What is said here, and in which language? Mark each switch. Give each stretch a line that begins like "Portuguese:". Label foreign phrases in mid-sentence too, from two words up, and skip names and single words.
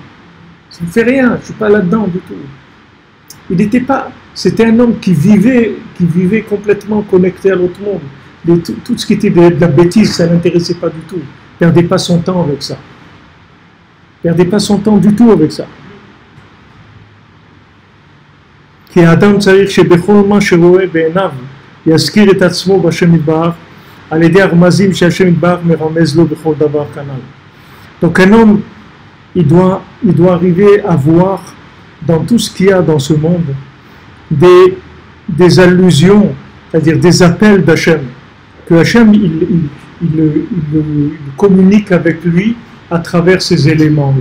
French: Ça ne fait rien, je ne suis pas là-dedans du tout. Il n'était pas... C'était un homme qui vivait complètement connecté à l'autre monde. Tout ce qui était de la bêtise, ça ne l'intéressait pas du tout. Il ne perdait pas son temps avec ça. Il ne perdait pas son temps du tout avec ça.
Hebrew: כי האדם צריך שבכל מה שרואה בעיניו יזכיר את עצמו בשם יתברך על ידי הרמזים שהשם יתברך מרמז לו בכל דבר כנ"ל.
French: Donc un homme, il doit arriver à voir dans tout ce qu'il y a dans ce monde des allusions, c'est-à-dire des appels d'Hachem, que Hachem il communique avec lui à travers ces éléments-là.